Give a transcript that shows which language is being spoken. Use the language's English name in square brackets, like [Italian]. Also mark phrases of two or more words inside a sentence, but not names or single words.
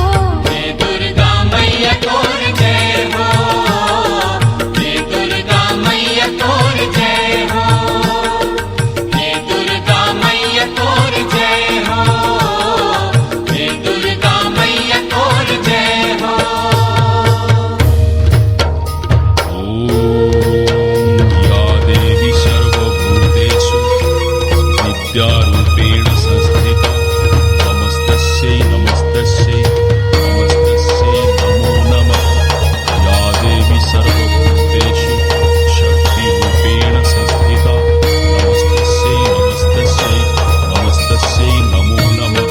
[Bhojpuri] हे दुर्गा मैया तोर जय हो, हे दुर्गा मैया तोर जय हो, हे दुर्गा मैया तोर जय हो, हे दुर्गा मैया तोर जय हो। [Sanskrit] या देवी सर्वभूतेषु विद्यारूपेण संस्थिता नमस्तस्यै नमस्तस्यै नमस्तस्यै नमो नमः। या देवी सर्वभूतेषु शक्तिरूपेण संस्थिता नमस्तस्यै नमस्तस्यै नमस्तस्यै नमो नमः।